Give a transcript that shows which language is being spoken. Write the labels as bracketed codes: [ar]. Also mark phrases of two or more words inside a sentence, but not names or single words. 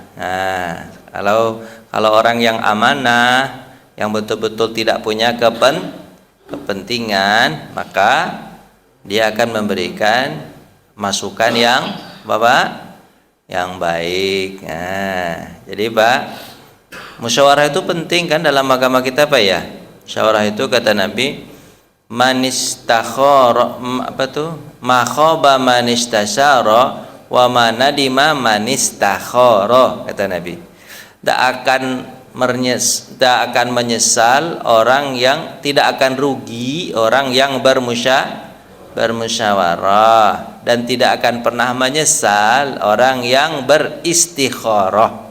[id] Nah, kalau orang yang amanah, yang betul-betul tidak punya kepentingan, maka dia akan memberikan masukan yang baik. Nah, jadi musyawarah itu penting kan dalam agama kita musyawarah itu kata Nabi, [ar] ma khaba man istasyara wa ma nadima man istakhara, [id] kata Nabi. Tidak akan menyesal orang yang, tidak akan rugi orang yang bermusyawarah, dan tidak akan pernah menyesal orang yang beristikharah.